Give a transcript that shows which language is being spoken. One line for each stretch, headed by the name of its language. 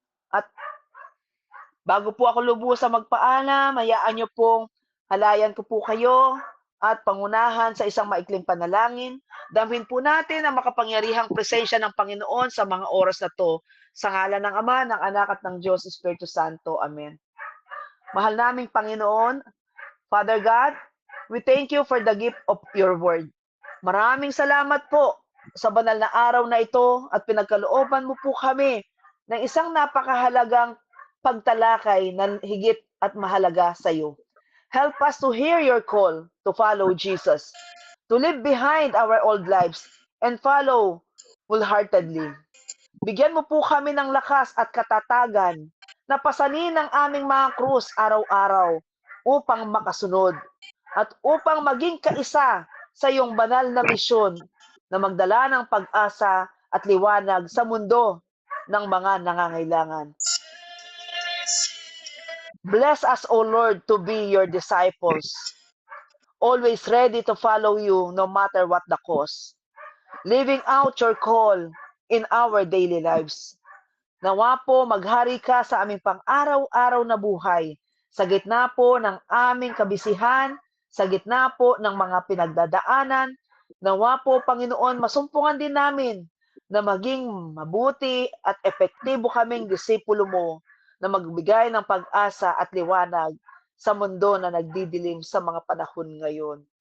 Filipino: At bago po ako lubusang magpaalam, hayaan niyo pong halayan ko po kayo at pangunahan sa isang maikling panalangin. Damhin po natin ang makapangyarihang presensya ng Panginoon sa mga oras na to. Sa ngalan ng Ama, ng Anak at ng Diyos Espiritu Santo. Amen. Mahal naming Panginoon,
English: Father God, we thank you for the gift of your word.
Filipino: Maraming salamat po sa banal na araw na ito at pinagkalooban mo po kami ng isang napakahalagang pagtalakay na higit at mahalaga sa iyo.
English: Help us to hear your call to follow Jesus, to leave behind our old lives and follow wholeheartedly.
Filipino: Bigyan mo po kami ng lakas at katatagan na pasanin ang aming mga krus araw-araw upang makasunod at upang maging kaisa sa iyong banal na misyon na magdala ng pag-asa at liwanag sa mundo ng mga nangangailangan.
English: Bless us, O Lord, to be your disciples, always ready to follow you no matter what the cost, living out your call in our daily lives.
Filipino: Nawa po maghari ka sa aming pang-araw-araw na buhay, sa gitna po ng aming kabisihan, sa gitna po ng mga pinagdadaanan. Nawa po, Panginoon, masumpungan din namin na maging mabuti at epektibo kaming disipulo mo na magbigay ng pag-asa at liwanag sa mundo na nagdidilim sa mga panahon ngayon.